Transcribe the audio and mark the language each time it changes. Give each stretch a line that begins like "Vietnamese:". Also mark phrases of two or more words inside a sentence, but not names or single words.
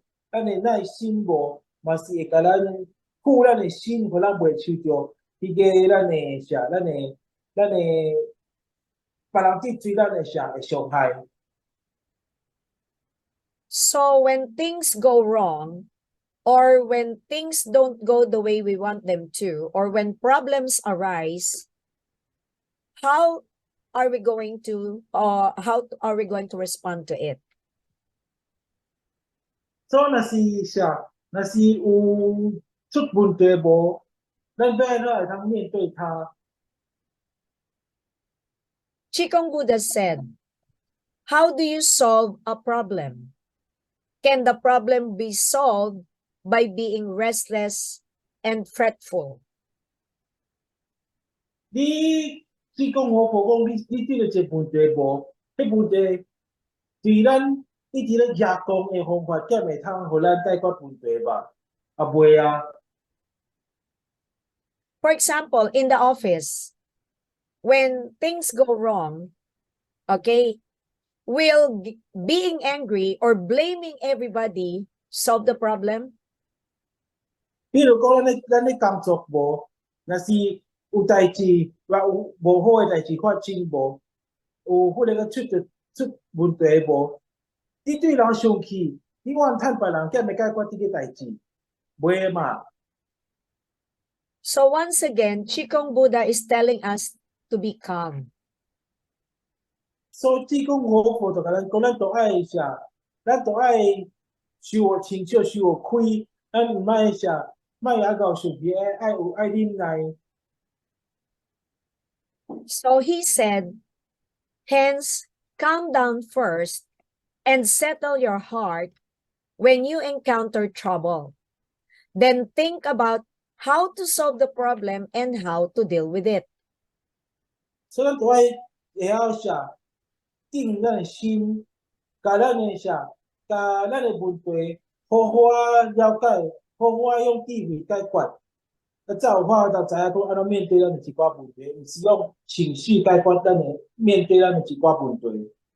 Min Nan Chinese: 咱的耐心无，嘛是会甲咱护咱的心，互咱袂受着迄个咱的啥，咱的别人得罪咱的啥的伤害。
English: So when things go wrong, or when things don't go the way we want them to, or when problems arise, how are we going to respond to it?
Min Nan Chinese: 所以若是啥，若是有出问题无，咱要安怎会通面对它？
English: Chikong Buddha said, how do you solve a problem? Can the problem be solved by being restless and fretful?
Min Nan Chinese: 你讲我无讲你对着一个问题无？迄问题对咱一直咧压讲的方法，才会通互咱解决问题吧？啊袂啊！
English: For example, in the office, when things go wrong, okay, will being angry or blaming everybody solve the problem?
Min Nan Chinese: 比如讲，咱咧工作无，若是有代志，或有无好诶代志发生无，有忽然个出问题无，你对人生气，你怨叹别人，才会解决即个代志，袂嘛？
English: So once again, Chikong Buddha is telling us to be calm.
Min Nan Chinese: 所以讲我佛就甲咱讲，咱都爱啥？咱都爱受我亲少，受我开，咱毋爱啥？莫爱搞生气，爱忍耐。
English: So he said, hence, calm down first and settle your heart when you encounter trouble. Then think about how to solve the problem and how to deal with it.
Min Nan Chinese: 所以咱都爱会晓啥？定咱的心，甲咱的啥？甲咱的问题好好了解，好好用智慧解决。才有法度知影讲安怎面对咱的一寡问题，毋是用情绪解决咱的面对咱的一寡问题。